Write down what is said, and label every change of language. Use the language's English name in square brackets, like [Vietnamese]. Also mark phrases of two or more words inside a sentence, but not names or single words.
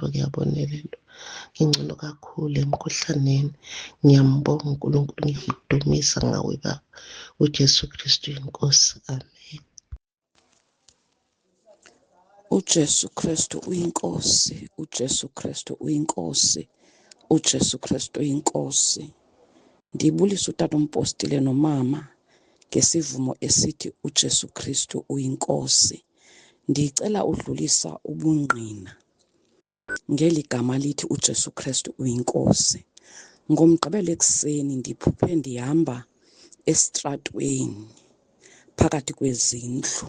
[Zulu] Kuyabonelelwa, ngingcono kakhulu emkhuhlaneni. Ngiyambonga uNkulunkulu, ngiyamdumisa ngawe baba uJesu Kristu inkosi. Amen. uJesu Kristu uyinkosi, uJesu Kristu uyinkosi, uJesu Kristu uyinkosi. [Xhosa] Ndibulisa uTata uMpostile nomama ngesivumo esithi uJesu Kristu uyinkosi. Ndicela udlulisa ubungqina ngeli gama lithi uJesu Kristu uyinkosi. Ngomgqibelo ekuseni ndiphuphe ndihamba esitratweni phakathi kwezindlu.